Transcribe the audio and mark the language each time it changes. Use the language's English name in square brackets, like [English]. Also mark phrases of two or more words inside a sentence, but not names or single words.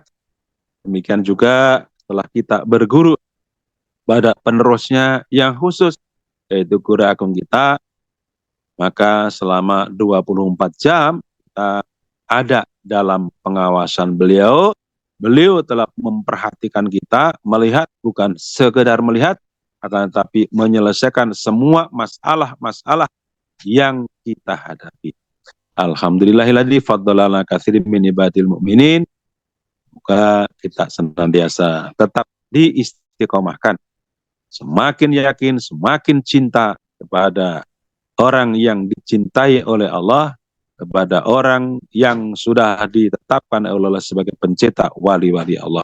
[Indonesian] Demikian juga setelah kita berguru pada penerusnya yang khusus, yaitu Guru Agung kita, maka selama 24 jam kita ada dalam pengawasan beliau. Beliau telah memperhatikan kita, melihat, bukan sekedar melihat, akan tetapi menyelesaikan semua masalah-masalah yang kita hadapi. [Arabic] الحمد لله الذي فضلنا كثير من عباد المؤمنين. [Indonesian] Semoga kita senantiasa tetap diistiqomahkan, semakin yakin, semakin cinta kepada orang yang dicintai oleh Allah, kepada orang yang sudah ditetapkan oleh Allah sebagai pencetak wali-wali Allah.